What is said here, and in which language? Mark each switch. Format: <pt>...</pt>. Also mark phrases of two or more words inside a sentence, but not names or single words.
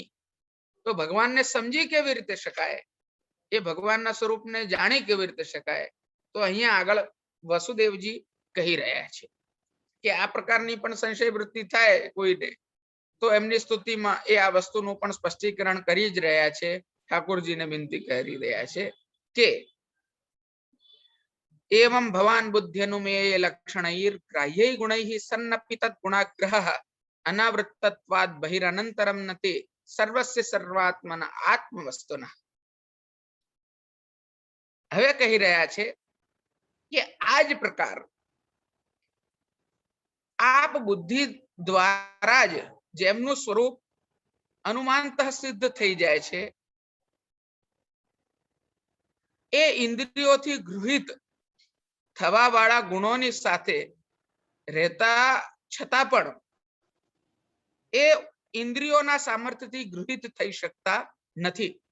<gu>તો ભગવાનને સમજી કેવી રીતે શકાય, એ ભગવાનના સ્વરૂપને જાણી કેવી રીતે શકાય? તો અહીંયા આગળ વસુદેવજી કહી રહ્યા છે કે આ પ્રકારની પણ સંશય વૃત્તિ થાય કોઈને, તો એમની સ્તુતિમાં એ આ વસ્તુનું પણ સ્પષ્ટીકરણ કરી જ રહ્યા છે. ઠાકોરજીને વિનંતી કરી રહ્યા છે કે</gu> <sa>एवं भवान बुद्ध्यनुमेय लक्षणैर ग्राह्यै गुणैः सन्नपि तत् गुणाग्रहः अनावृत्तत्वात् बहिरनन्तरं नते सर्वस्य सर्वात्मन आत्मवस्तुनः.</sa> <gu>હવે કહી રહ્યા છે કે આ જ પ્રકાર આપ બુદ્ધિ દ્વારા જ જેમનું સ્વરૂપ અનુમાનતઃ સિદ્ધ થઈ જાય છે, એ ઇન્દ્રિયોથી ગૃહિત થવા વાળા ગુણોની સાથે રહેતા છતાં પણ એ ઇન્દ્રિયોના સામર્થ્યથી ગૃહિત થઈ શકતા નથી.</gu>